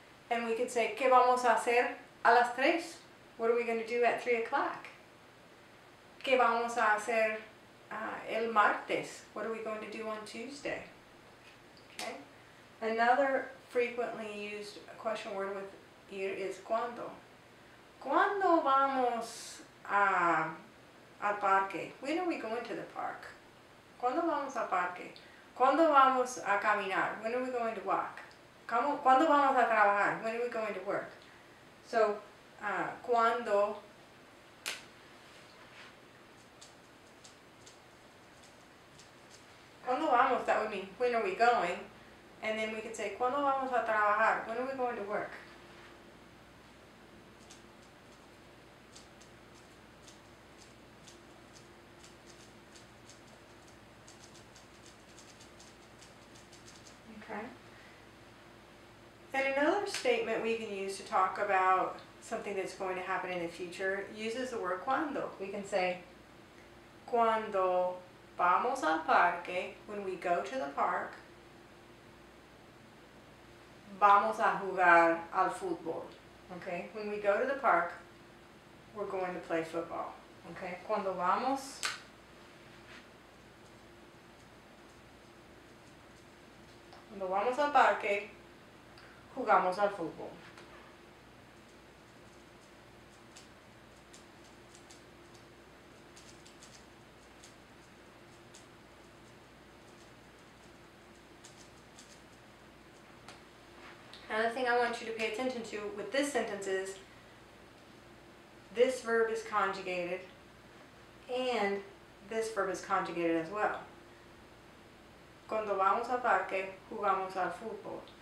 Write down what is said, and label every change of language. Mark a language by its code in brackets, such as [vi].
[en] And we could say, [es] ¿qué vamos a hacer a las 3? [en] What are we going to do at 3 o'clock? [es] ¿Qué vamos a hacer el martes? [en] What are we going to do on Tuesday? Okay. Another frequently used question word with ir is cuando. [es] ¿Cuándo vamos al parque? [en] When are we going to the park? [es] ¿Cuándo vamos al parque? ¿Cuándo vamos a caminar? [en] When are we going to walk? [es] ¿Cuándo vamos a trabajar? [en] When are we going to work? So, [es] cuando vamos, [en] that would mean when are we going? And then we could say, [es] ¿cuándo vamos a trabajar? [en] When are we going to work? Okay. And another statement we can use to talk about something that's going to happen in the future uses the word cuando. We can say, [es] cuando vamos al parque, [en] when we go to the park, [es] vamos a jugar al fútbol. [en] Okay? When we go to the park, we're going to play football. Okay? [es] Cuando vamos al parque, jugamos al fútbol. [en] Another thing I want you to pay attention to with this sentence is this verb is conjugated and this verb is conjugated as well. [es] Cuando vamos al parque, jugamos al fútbol.